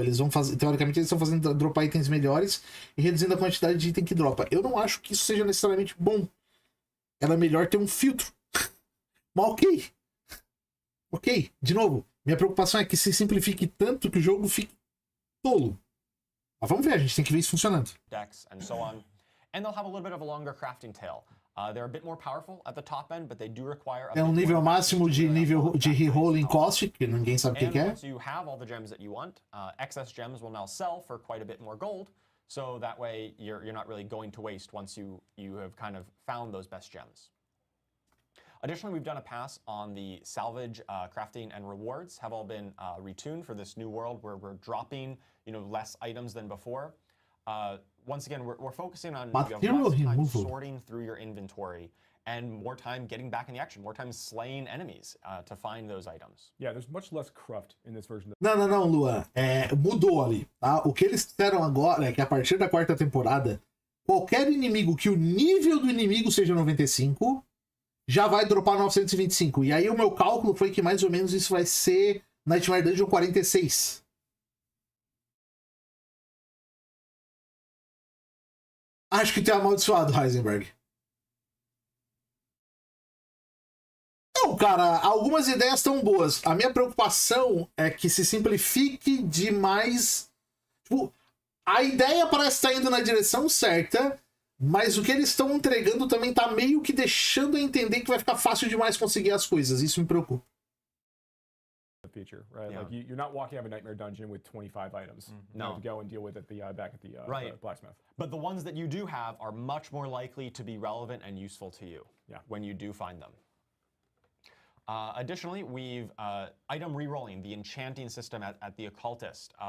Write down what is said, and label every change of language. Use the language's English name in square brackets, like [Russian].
[Portuguese] Eles vão fazer, teoricamente, eles estão fazendo dropar itens melhores e reduzindo a quantidade de item que dropa. Eu não acho que isso seja necessariamente bom. Era melhor ter um filtro. Mas ok. Ok. De novo, minha preocupação é que se simplifique tanto que o jogo fique tolo. Mas vamos ver, a gente tem que ver isso funcionando. [English] Decks and so on. And they'll have a little bit of a longer crafting tail. They're a bit more powerful at the top end, but they do require [Portuguese] é um nível máximo de rerolling cost, que ninguém sabe o que é. [English] Once you have all the gems that you want, excess gems will now sell for quite a bit more gold. So that way you're not really going to waste once you have kind of found those best gems. Additionally, we've done a pass on the salvage, crafting, and rewards have all been retuned for this new world where we're dropping, less items than before. Once again, we're focusing on you have Material less time removal. sorting through your inventory and more time getting back in the action, more time slaying enemies to find those items. Yeah, there's much less cruft in this version. [Portuguese] Não, Luan. Mudou ali, tá? O que eles fizeram agora é que a partir da 4ª temporada, qualquer inimigo que o nível do inimigo seja 95, já vai dropar 925. E aí o meu cálculo foi que mais ou menos isso vai ser Nightmare Dungeon 46. Acho que tem amaldiçoado, Heisenberg. Não, cara, algumas ideias estão boas. A minha preocupação é que se simplifique demais. Tipo, a ideia parece estar indo na direção certa, mas o que eles estão entregando também tá meio que deixando a entender que vai ficar fácil demais conseguir as coisas. Isso me preocupa. [English] Feature, right? Yeah. Like you're not walking out of a nightmare dungeon with 25 items. You No. have to go and deal with it back at the Right. blacksmith. But the ones that you do have are much more likely to be relevant and useful to you when you do find them. Additionally, we've item rerolling, the enchanting system at the occultist.